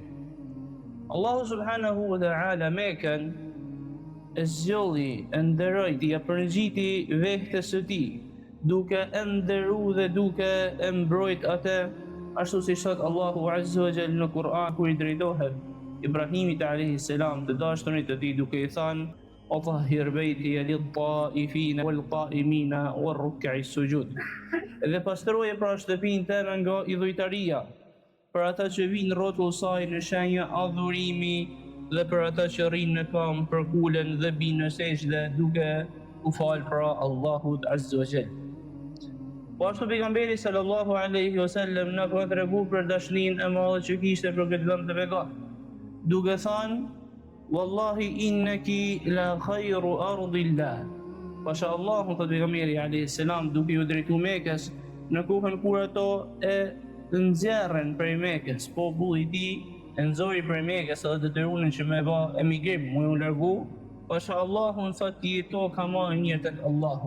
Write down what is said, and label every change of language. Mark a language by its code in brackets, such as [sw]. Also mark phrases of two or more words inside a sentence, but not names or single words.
[ar] الله سبحانه وتعالى [sq] Mekën e zgjolli, e nderoi, ja përngjiti vehtës së tij, duke e nderu dhe duke e mbrojt atë, ashtu si thot Allahu [ar] عز وجل [sq] në Kur'an kur i drejtohet Ibrahimit [ar] عليه السلام, [sq] të dashurit të tij, duke i thënë: [ar] "طهر بيتي للطائفين والقائمين والركع السجود." [sq] Dhe pastroje pra shtëpinë tënde nga idhujtaria, për ata që vinë rrotull saj në shenjë adhurimi dhe për ata që rrinë në kam për kulen dhe binë në sejdë duke u falë pra Allahut [ar] عز وجل. [sq] Po ashtu pejgamberi [ar] صلى الله عليه وسلم [sq] na ka treguar për dashurinë e madhe që kishte për këtë vend të vegat, duke thënë: [ar] "والله إنك لخير أرض الله." [sq] Pasha Allahu, thot pejgamberi [ar] عليه السلام, [sq] duke u drejtuar Mekës në kohën kur ato e nxjerrën prej Mekës, populli i tij e nxori prej Mekës edhe detyruan që me bë emigrim, u largu. Pasha Allahu thot: "Jeto ka më mirë tek Allahu.